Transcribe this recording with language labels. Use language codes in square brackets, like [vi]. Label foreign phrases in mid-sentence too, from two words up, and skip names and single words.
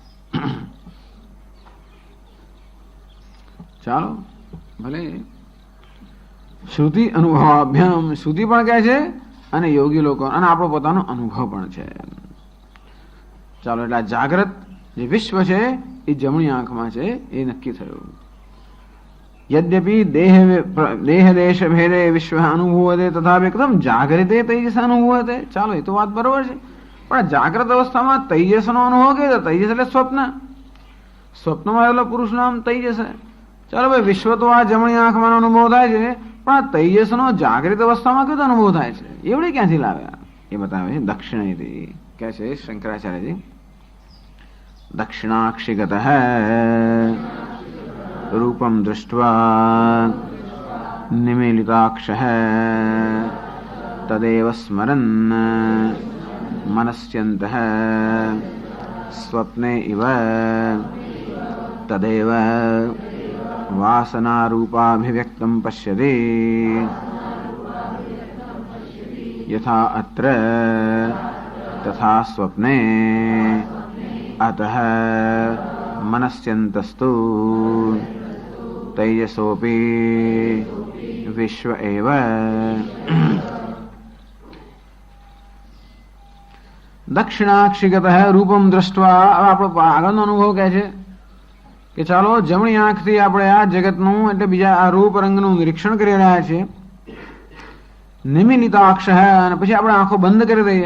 [gu] ચાલો ભલે [sa] શ્રુતિ અનુભવાભ્યામ, [gu] શ્રુતિ પણ કહે છે અને યોગી લોકો અને આપણો પોતાનો અનુભવ પણ છે. ચાલો એટલે આ જાગ્રત જે વિશ્વ છે એ જમણી આંખમાં છે એ નક્કી થયું. [sa] यद्यपि देह देश भेदे विश्व अनुभूयते तथापि कथम जागृते तेजस अनुभूयते. [gu] ચાલો એ તો વાત બરોબર છે, પણ જાગ્રત અવસ્થામાં તેજસનો અનુભવ કે તેજસ એટલે સ્વપ્ન, સ્વપ્નમાં રહેલો પુરુષ નામ તેજસ. ચાલો ભાઈ વિશ્વ તો આ જમણી આંખમાં અનુભવ થાય છે, પણ આ તેજસનો જાગૃત અવસ્થામાં કયો અનુભવ થાય છે એવડે ક્યાંથી લાવ્યા એ બતાવે છે દક્ષિણેથી. કહે છે [sa] શંકરાચાર્યજી, દક્ષિણાક્ષિગત रूपम दृष्ट्वा निमीलिताक्षः तदेव स्मरन् मनस्यन्तः स्वप्ने इव तदेव वासनारूपाभिव्यक्तं पश्यति यथा अत्र तथा स्वप्ने अतः मनस्यन्तस्तु तैजसोऽपि विश्व एव. દક્ષિણાક્ષિગત રૂપમ દ્રષ્ટવા. [gu] હવે આપણો આગળનો અનુભવ કહે છે કે ચાલો જમણી આંખથી આપણે આ જગતનું એટલે બીજા આ રૂપ રંગનું નિરીક્ષણ કરી રહ્યા છીએ. નિમિલિતાક્ષ અને પછી આપણે આંખો બંધ કરી દઈએ.